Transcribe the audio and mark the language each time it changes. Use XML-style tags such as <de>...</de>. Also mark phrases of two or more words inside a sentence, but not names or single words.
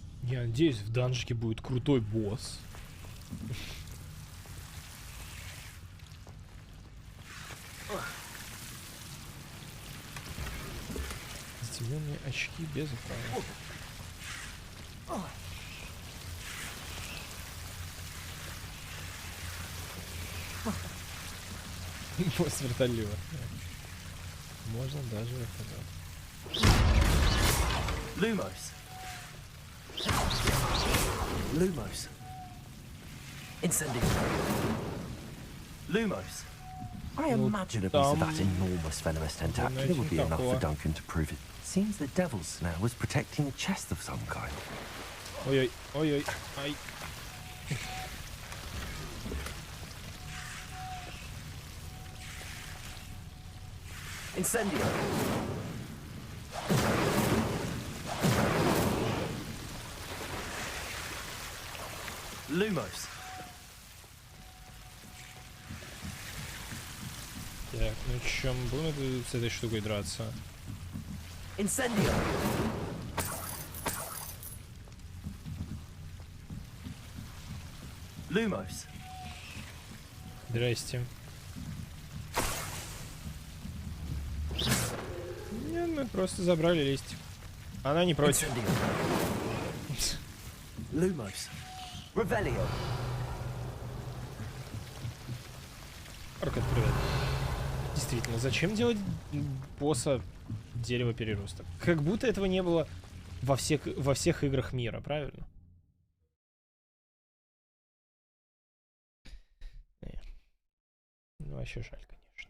<ru>Я надеюсь, в данжике будет крутой босс. Затемненные очки без экрана. Босс вертолет. Можно даже это.</ru> <la>Lumos. Lumos. Incendio. Lumos.</la> <en>I imagine a piece of that enormous venomous tentacular would be enough for Duncan to prove it. Seems the devil's snare was protecting a chest of some kind.</en> <ru>Ой-ой, ой-ой, ай.</ru> <la>Incendio. Lumos.</la> <ru>Так, ну чё, мы будем с этой штукой драться?</ru> <la>Incendio. Lumos.</la> <ru>Здрасте. Нет, мы просто забрали листик. Она не против.</ru> <la>Lumos. Revelio.</la> <ru>Аркад, привет. Действительно, зачем делать босса дерева переросток? Как будто этого не было во всех играх мира, правильно? Ну, вообще жаль, конечно.</ru>